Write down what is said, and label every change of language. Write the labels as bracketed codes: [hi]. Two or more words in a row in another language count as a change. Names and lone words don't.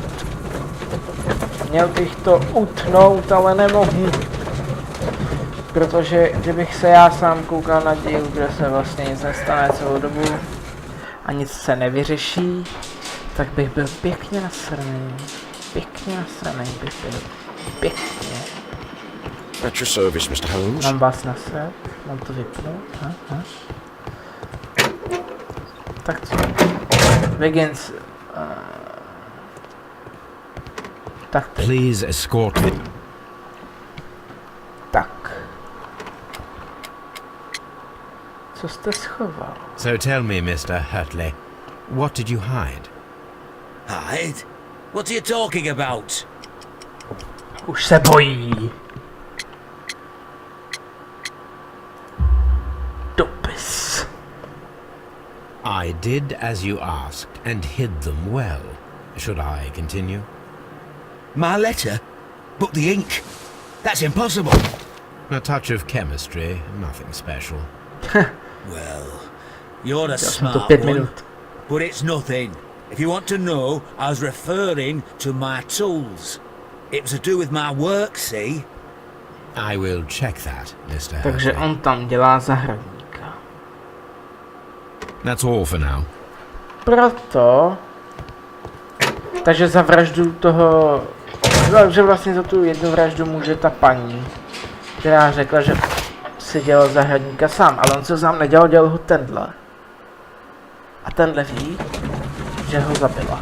[cs] Měl bych to utnout, ale nemohu. Protože kdybych se já sám koukal na díl, kde se vlastně nic nestane celou dobu a nic se nevyřeší, tak bych byl pěkně nasraný. Pěkně nasraný bych byl. Pěkně. [en] At your service, Mr. Holmes. [cs] Mám vás nasrat? Mám to vypnout? Tak co? Wiggins. Tak teď. [en] Please escort me. [cs] Tak. Co jste schoval? [en] So tell me, Mr. Hurtley, what did you hide? Hide? What are you talking about? [cs] Už se bojí. Dopis. [en] I did as you asked and hid them well. Should I continue? My letter? But the ink? That's impossible. A touch of chemistry, nothing special. Well, you're a [cs] jsem to [en] smart [cs] 5 [en] one, [cs] minut. [en] but it's nothing. If you want to know, I was referring to my tools. It was to do with my work, see? I will check that, Mr. [cs] Takže [en] Hurtley. [cs] on tam dělá zahradníka. [en] That's all for now. [cs] Proto... Takže za vraždu toho... že vlastně za tu jednu vraždu může ta paní, která řekla, že si dělal zahradníka sám, ale on se sám nedělal, dělal ho tenhle. A tenhle ví, že ho zabila.